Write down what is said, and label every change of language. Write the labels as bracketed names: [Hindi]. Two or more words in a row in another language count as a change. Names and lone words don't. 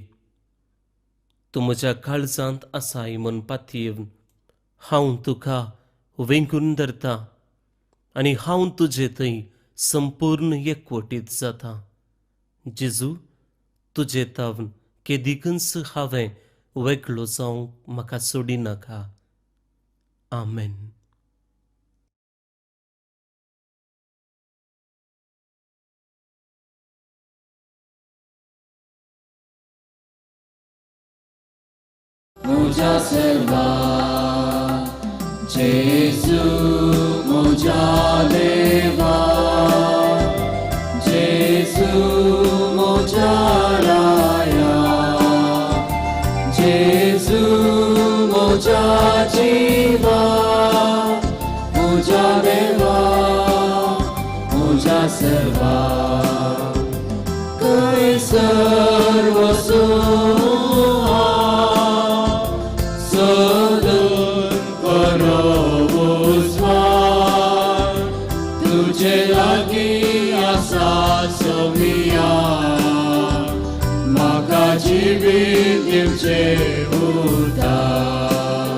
[Konkani] तूं म्हज्या काळजांत आसाय म्हूण पातयेवन हांव तुका वेंगून धरतां आनी हांव तुजे थंय संपूर्ण एकवटीत जाता. जेजू तुजे तावन केदिकच हांवें वेगळो जावंक म्हाका सोडिनाका. आमेन. Muja selva, Jesu, muja deva, Jesu, muja raya, Jesu, muja jiva, muja deva, muja selva, Kaisar wasua. तुझे लागी आसा सोमिया म्हाका जिवीत दिवचे उदार.